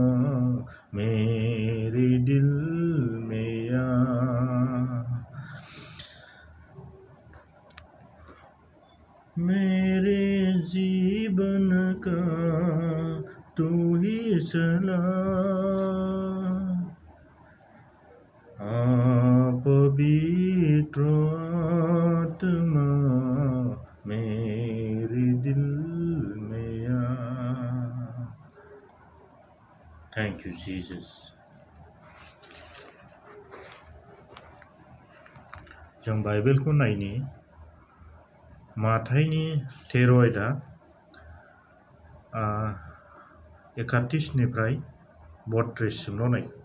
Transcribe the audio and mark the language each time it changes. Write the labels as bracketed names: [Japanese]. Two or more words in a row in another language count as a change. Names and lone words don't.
[Hindi] मेरे दिल में मेरे जीवन का तू ही चला। आप पवित्र आत्मा मेरे दिल में [English] thank you Jesus. [Bodo] जों बाइबेलखौ नायनि माथाइनि 13 आयदा 31निफ्राय 32सिमल' नाय।